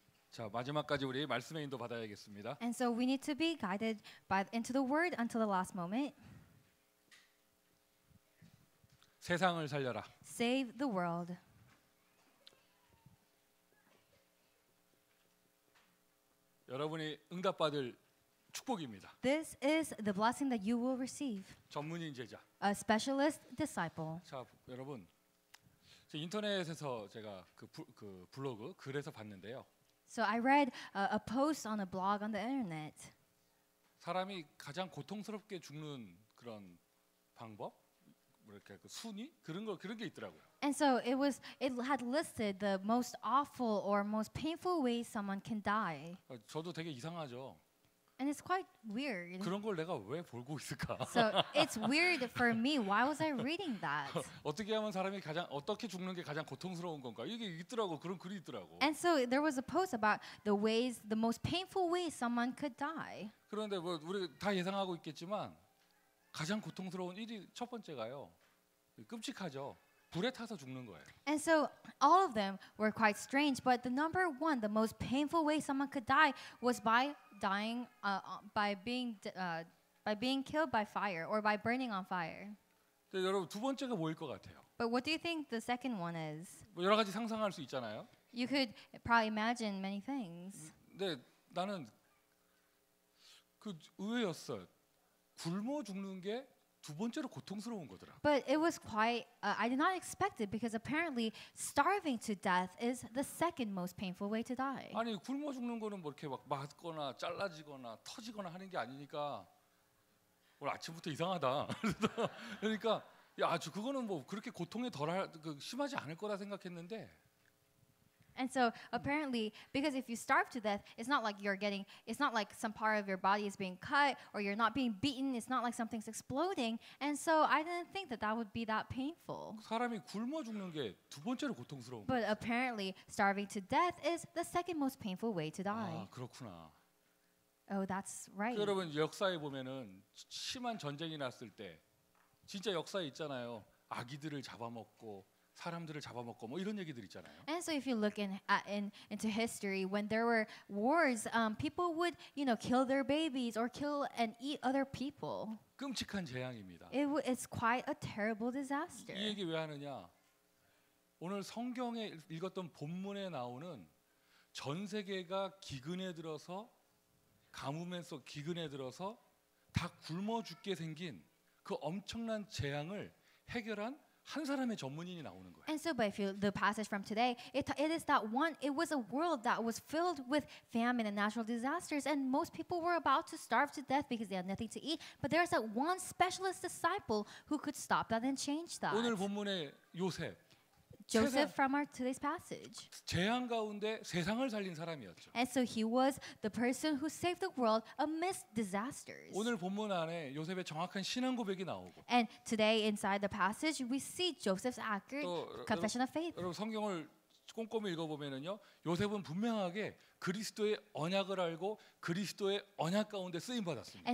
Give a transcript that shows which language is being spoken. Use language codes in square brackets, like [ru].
[ko] 자, 마지막까지 우리 말씀의 인도 받아야겠습니다. [en] And so we need to be guided into the word until the last moment. [ko] 세상을 살려라. [en] Save the world. [ko] 여러분이 응답받을 축복입니다. [en] This is the blessing that you will receive. [ko] 전문인 제자. [en] A specialist disciple. [ko] 자, 여러분, 인터넷에서 제가 그 블로그 글에서 봤는데요. [en] So I read a post on a blog on the internet. [ko] 사람이 가장 고통스럽게 죽는 그런 방법, 이렇게 그 순위 그런 게 있더라고요. [en] And so it had listed the most awful or most painful ways someone can die. [ko] 저도 되게 이상하죠. [en] And it's quite weird. [ko] 그런 걸 내가 왜 보고 있을까? [en] So it's weird for me. Why was I reading that? [ko] 어떻게 하면 사람이 어떻게 죽는 게 가장 고통스러운 건가? 이게 있더라고. 그런 글이 있더라고. [en] And so there was a post about the most painful ways someone could die. [ko] 그런데 뭐 우리 다 예상하고 있겠지만 가장 고통스러운 첫 번째가요. 끔찍하죠. 불에 타서 죽는 거예요. [en] And so all of them were quite strange, but the number one, the most painful way someone could die was by dying by being killed by fire or by burning on fire. [ko] 근데 여러분 두 번째가 뭐일 것 같아요? [en] But what do you think the second one is? [ko] 뭐 여러 가지 상상할 수 있잖아요. [en] You could probably imagine many things. [ko] 근데 나는 그 의외였어요. 굶어 죽는 게 두 번째로 고통스러운 거더라. [en] But it was quite I did not expect it because apparently starving to death is the second most painful way to die. [ko] 아니 굶어 죽는 거는 뭐 이렇게 막 맞거나 잘라지거나 터지거나 하는 게 아니니까 오늘 아침부터 이상하다. 그러니까 야, 그거는 뭐 그렇게 고통이 심하지 않을 거라 생각했는데. [en] And so apparently, because if you starve to death, it's not like some part of your body is being cut or you're not being beaten. It's not like something's exploding. And so I didn't think that would be that painful. [ko] 사람이 굶어 죽는 게 두 번째로 고통스러운 거예요. [en] But apparently, starving to death is the second most painful way to die. [ko] 아, 그렇구나. [en] Oh, that's right. [ko] 여러분 역사에 보면은 심한 전쟁이 났을 때 진짜 역사에 있잖아요. 아기들을 잡아먹고 사람들을 잡아먹고 뭐 이런 얘기들 있잖아요. [en] And so if you look into history, when there were wars, people would, kill their babies or kill and eat other people. [ko] 끔찍한 재앙입니다. [en] It's quite a terrible disaster. [ko] 이 얘기 왜 하느냐? 오늘 성경에 읽었던 본문에 나오는 전 세계가 기근에 들어서 가뭄에서 기근에 들어서 다 굶어 죽게 생긴 그 엄청난 재앙을 해결한 한 사람의 전문인이 나오는 거예요. [en] And so, but if the passage from today, it was a world that was filled with famine and natural disasters, and most people were about to starve to death because they had nothing to eat. But there's that one specialist disciple who could stop that and change that. [ko] 오늘 본문의 요셉, [en] Joseph from our today's passage. [ko] 재앙 가운데 세상을 살린 사람이었죠. [en] And so he was the person who saved the world amidst disasters. [ko] 오늘 본문 안에 요셉의 정확한 신앙 고백이 나오고. [en] And today inside the passage we see Joseph's accurate confession of faith. [ko] 여러분 성경을 꼼꼼히 읽어보면은요, 요셉은 분명하게 그리스도의 언약을 알고 그리스도의 언약 가운데 쓰임 받았습니다.